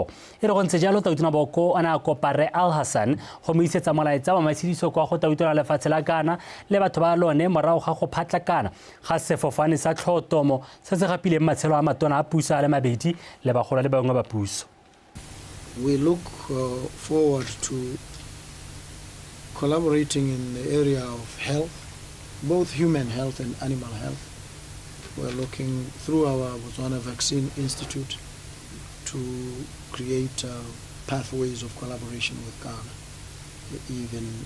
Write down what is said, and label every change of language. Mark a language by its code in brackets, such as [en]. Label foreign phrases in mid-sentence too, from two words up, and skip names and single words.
[tn] E re go ntse jalo Tautona Boko ana kopa re Al-Hassan go mo isetsa molaetsa wa matshidiso kwa go Tautona lefatshe la Ghana le batho ba lone morago ga go phatlakana ga sefofane sa tlhotomo se se gapileng matshelo a matona a puso a le mabedi le bagola le bangwe ba puso. [en] We look forward to collaborating in the area of health, both human health and animal health. We're looking through our Botswana Vaccine Institute to create pathways of collaboration with Ghana, even